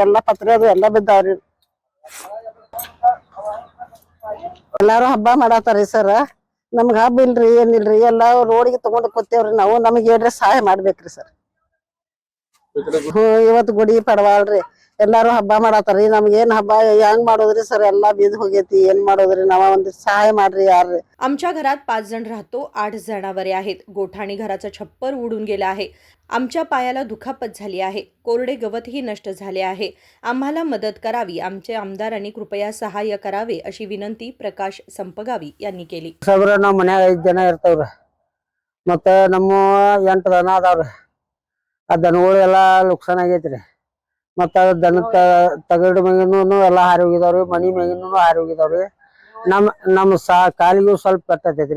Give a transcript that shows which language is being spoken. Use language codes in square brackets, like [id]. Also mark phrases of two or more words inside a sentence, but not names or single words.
[kn] ಎಲ್ಲಾ ಪತ್ರೆ ಅದು ಎಲ್ಲಾ ಬಿದ್ದಾವ್ರಿ. ಎಲ್ಲಾರು ಹಬ್ಬ ಮಾಡತಾರಿ ಸರ್. ನಮ್ಗ ಹಬ್ಬ ಇಲ್ರಿ, ಏನಿಲ್ರಿ. ಎಲ್ಲಾ ರೋಡಿಗೆ ತಗೊಂಡ್ ಕೂತೇವ್ರಿ ನಾವು. ನಮಗ್ ಏನ್ರಿ ಸಹಾಯ ಮಾಡ್ಬೇಕ್ರಿ ಸರ್. ಇವತ್ತು ಗುಡಿ ಪಡವಾಳ್ರಿ. ಎಲ್ಲಾರು ಹಬ್ಬ ಮಾಡತಾರಿ. ನಮ್ಗ ಏನ್ ಹಬ್ಬ ಹೆಂಗ್ ಮಾಡೋದ್ರಿ ಸರ್. ಎಲ್ಲಾ ಬೀದ್ ಹೋಗೈತಿ. ಏನ್ ಮಾಡೋದ್ರಿ. ನಾವ ಒಂದ್ सहाय ಮಾಡ್ರಿ यार. [mr] आमच्या घरात 5 जण राहतो. 8 जनावरे आहेत. गोठा आणि घराचं छप्पर उडून गेलं आहे. आमच्या पायाला दुखापत झाली आहे. कोरडे गवतही नष्ट झाले आहे. आम्हाला मदत करावी. आमचे आमदारांनी कृपया सहाय्य करावे, अशी विनंती प्रकाश संपगावी यांनी केली. [kn] ಸಬ್ರ ನಾವ್ ಮನ್ಯಾಗ 5 ಜನ ಇರ್ತಾವ್ರಿ. ಮತ್ತ ನಮ್ಮ 8 ದನ ಅದಾವ್ರಿ. ಆ ದನಗಳು ಎಲ್ಲಾ ನುಕ್ಸಾನ್ ಆಗೈತ್ರಿ. ಮತ್ತ ದನ ತಗಡ್ ಮ್ಯಾಗಿನೂ ಎಲ್ಲಾ ಹಾರಿ ಹೋಗಿದಾವ್ರಿ. ಮನಿ ಮ್ಯಾಗಿನೂ ಹಾರಿ ಹೋಗಿದಾವ್ರಿ. ನಮ್ ಕಾಲಿಗೂ ಸ್ವಲ್ಪ ಪೆಟ್ಟೈತ್ರಿ.